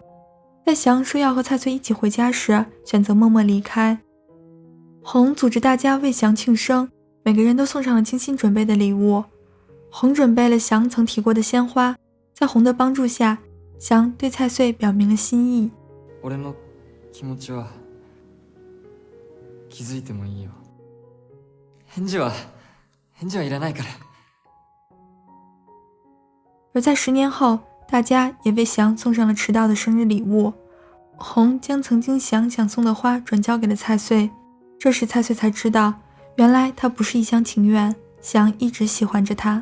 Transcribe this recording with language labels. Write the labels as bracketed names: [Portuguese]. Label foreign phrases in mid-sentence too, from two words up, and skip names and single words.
[Chinese] 在翔说要和蔡穗一起回家时，选择默默离开。红组织大家为翔庆生，每个人都送上了精心准备的礼物。红准备了翔曾提过的鲜花，在红的帮助下，翔对蔡穗表明了心意。 [Japanese] 俺の気持ちは気づいてもいいよ。返事はいらないから。 [Chinese] 而在10年后，大家也为翔送上了迟到的生日礼物。红将曾经翔想送的花转交给了蔡穗，这时蔡穗才知道，原来他不是一厢情愿，翔一直喜欢着他。